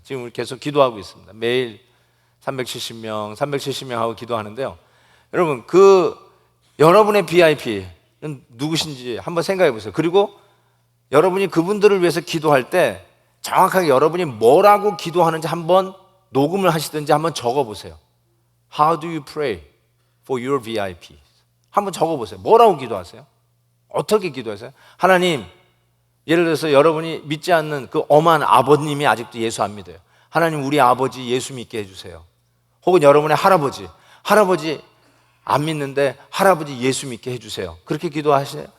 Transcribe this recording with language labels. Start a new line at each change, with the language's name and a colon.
Korean: 지금 계속 기도하고 있습니다. 매일 370명 하고 기도하는데요. 여러분 여러분의 VIP는 누구신지 한번 생각해 보세요. 그리고 여러분이 그분들을 위해서 기도할 때 정확하게 여러분이 뭐라고 기도하는지 한번 녹음을 하시든지 한번 적어보세요.
English: How do you pray for your VIP?
Korean: 한번 적어보세요. 뭐라고 기도하세요? 어떻게 기도하세요? 하나님, 예를 들어서 여러분이 믿지 않는 그 엄한 아버님이 아직도 예수 안 믿어요. 하나님, 우리 아버지 예수 믿게 해주세요. 혹은 여러분의 할아버지 안 믿는데 할아버지 예수 믿게 해주세요. 그렇게 기도하시나요?